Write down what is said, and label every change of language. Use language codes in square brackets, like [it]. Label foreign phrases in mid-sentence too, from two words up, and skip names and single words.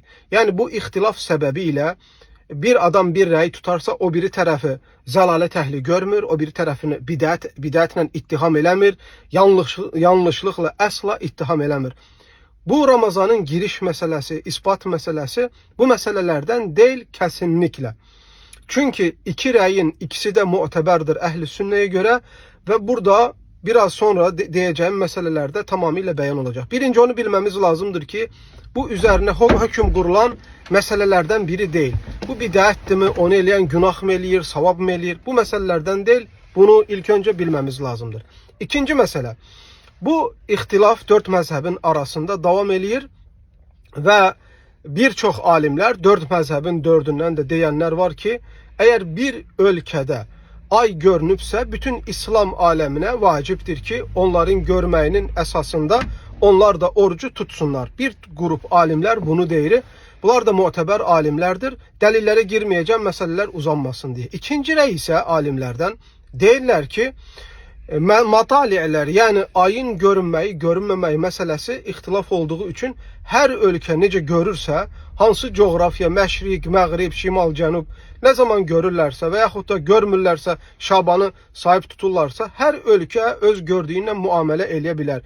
[az] Yəni bu ixtilaf səbəbiyle bir adam bir rəy tutarsa o biri tərəfi zəlalət əhli görmür, o biri tərəfini bidətlə ittiham eləmir, yanlışlıqla əsla ittiham eləmir. Bu Ramazanın giriş məsələsi, ispat məsələsi bu məsələlərdən deyil kəsinliklə. Çünkü iki rəyin ikisi də mu'təbərdir əhl-i sünnəyə görə və [tr] burada biraz sonra deyeceğim meselelerde tamamıyla beyan olacak. Birinci onu bilmemiz lazımdır ki bu üzerine hüküm kurulan meselelerden biri değil. [az] Bu bid'attir mi, onu eleyen günah mı eləyir, savab mı eləyir? [tr] Bu meselelerden değil. Bunu ilk önce bilmemiz lazımdır. İkinci mesele. [az] Bu ixtilaf dört mezhebin arasında devam eləyir ve birçok alimler dört mezhebin dördündən de diyenler var ki [tr] eğer bir ülkede [az] ay görünübsə, bütün İslam aləminə vacibdir ki, onların görməyinin əsasında onlar da orucu tutsunlar. Bir grup alimlər bunu deyir. Bunlar da mu'təbər alimlərdir. Dəlillərə girməyəcəm, məsələlər uzanmasın diye. İkinci rəy isə alimlərdən deyirlər ki, mataliələr, yəni ayın görünməyi, görünməməyi məsələsi ixtilaf olduğu üçün hər ölkə necə görürsə, hansı coğrafiya, məşriq, məğrib, şimal, cənub ne zaman görürlərsə və yaxud da görmürlərsə, Şabanı sahib tuturlarsa, hər ölkə öz gördüyündən muamele eləyə bilər.